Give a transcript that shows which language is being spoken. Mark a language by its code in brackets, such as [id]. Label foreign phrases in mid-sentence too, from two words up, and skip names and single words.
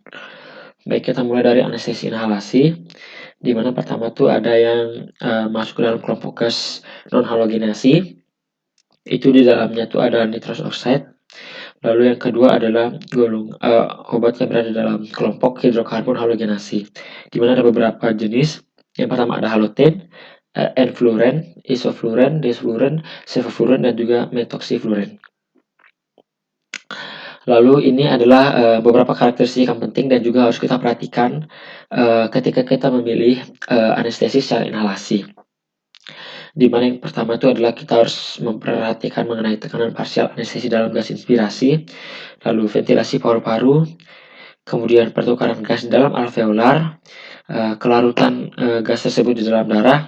[id] Baik, kita mulai dari anestesi inhalasi, di mana pertama tuh ada yang masuk ke dalam kelompok gas non halogenasi. Itu di dalamnya tuh ada [en] nitrous oxide. [id] Lalu yang kedua adalah obat yang berada dalam kelompok hidrokarbon halogenasi, di mana ada beberapa jenis. Yang pertama ada halogen, enfluoren, isofluoren, desfluoren, sevofluoren, dan juga metoxifluoren. Lalu ini adalah beberapa karakteristik yang penting dan juga harus kita perhatikan ketika kita memilih anestesi secara inhalasi. Di mana yang pertama itu adalah kita harus memperhatikan mengenai tekanan parsial anestesi dalam gas inspirasi, lalu ventilasi paru-paru, kemudian pertukaran gas dalam alveolar, kelarutan gas tersebut di dalam darah.